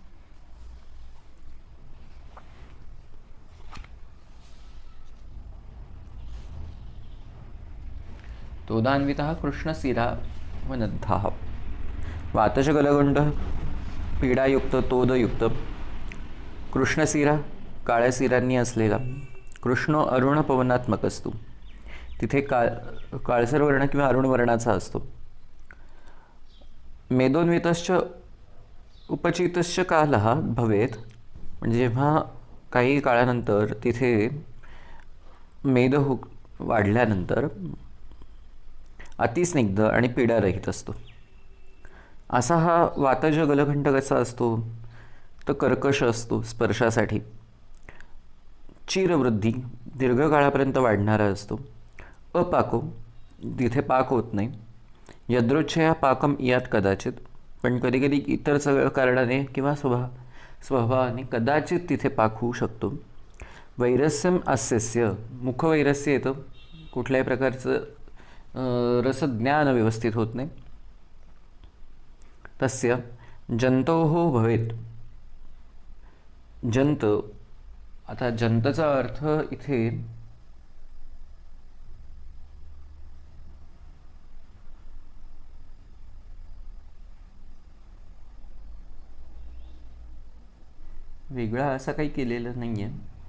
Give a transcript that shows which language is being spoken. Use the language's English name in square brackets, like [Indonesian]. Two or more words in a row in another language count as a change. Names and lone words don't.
[Sanskrit] तोदान्वितः कृष्णशिरा वनद्धः वातश गलगंड पीडायुक्त तोदयुक्त. [Marathi] कृष्णशिरा काळ्या शिरांनी असलेला. कृष्ण अरुण पवनात्मक असतो. तिथे काळसर वर्ण किंवा अरुण वर्णाचा असतो. [Sanskrit] मेदोन्वितश्च उपचितश्च कालः भवेत्. [Marathi] म्हणजे जेव्हा काही काळानंतर तिथे मेद वाढल्यानंतर अतिस्निग्ध आणि पीडारहित असतो. असा हा वातज गलघंट कसा असतो तर कर्कश असतो स्पर्शासाठी. चिरवृद्धी दीर्घकाळापर्यंत वाढणारा असतो. अपाको तिथे पाक होत नाही. [Sanskrit] यदृच्छया पाकम यात [Marathi] कदाचित पण कधीकधी इतर सगळ्या कारणाने किंवा स्वभावाने कदाचित तिथे पाक होऊ शकतो. [Sanskrit] वैरस्यम अस्यस्य मुखवैरस्य येतं. [Marathi] कुठल्याही प्रकारचं रसज्ञान व्यवस्थित होत नाही. [Sanskrit] तस्य जंतोः भवेत्. [Marathi] जंत आता जंतचा अर्थ इथे वेगळा असा काही केलेलं नाही आहे.